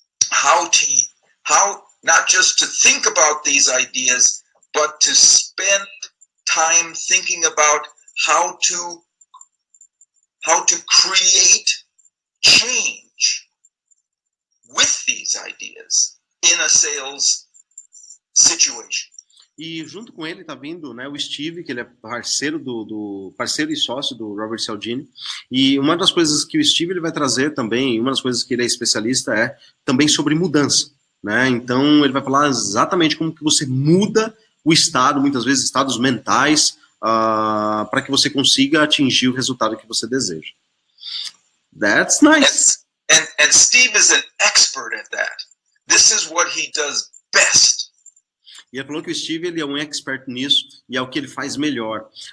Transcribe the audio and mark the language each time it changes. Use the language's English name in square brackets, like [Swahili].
[English] How not just to think about these ideas, but to spend time thinking about how to create change with these ideas in a sales situation. [Portuguese] E junto com ele tá vindo, né, o Steve, que ele é parceiro parceiro e sócio do Robert Cialdini. E uma das coisas que o Steve ele vai trazer também, uma das coisas que ele é especialista é também sobre mudança, né? Então, ele vai falar exatamente como que você muda o estado, muitas vezes estados mentais, para que você consiga atingir o resultado que você deseja. [English] That's nice. And Steve is an expert at that. This is what he does best. [Portuguese] E ele falou que o Steve ele é um expert nisso e é o que ele faz melhor.